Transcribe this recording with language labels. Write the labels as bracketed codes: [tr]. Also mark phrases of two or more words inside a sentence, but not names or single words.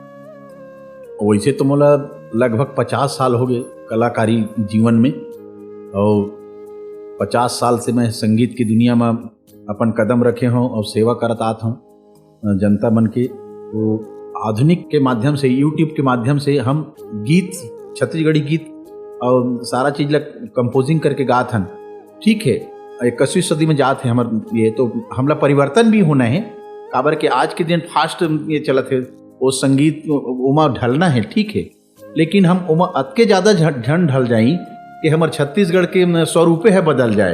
[hne] वैसे तो मोला लगभग 50 साल हो गए कलाकारी जीवन में, और 50 साल से मैं संगीत की दुनिया में अपन कदम रखे हूँ और सेवा करत आत हूँ जनता मन के। तो आधुनिक के माध्यम से, यूट्यूब के माध्यम से हम गीत, छत्तीसगढ़ी गीत और सारा चीज ला कंपोजिंग करके गात हन। ठीक है, 21वीं सदी में जात है हमार ये, तो हमला परिवर्तन भी होना है, काबर के आज के दिन फास्ट ये चलत है, वो संगीत उमा ढलना है, ठीक है, लेकिन हम उमा अतके ज़्यादा झन ढल जाई कि हमार छत्तीसगढ़ के स्वरूपे है बदल जाए।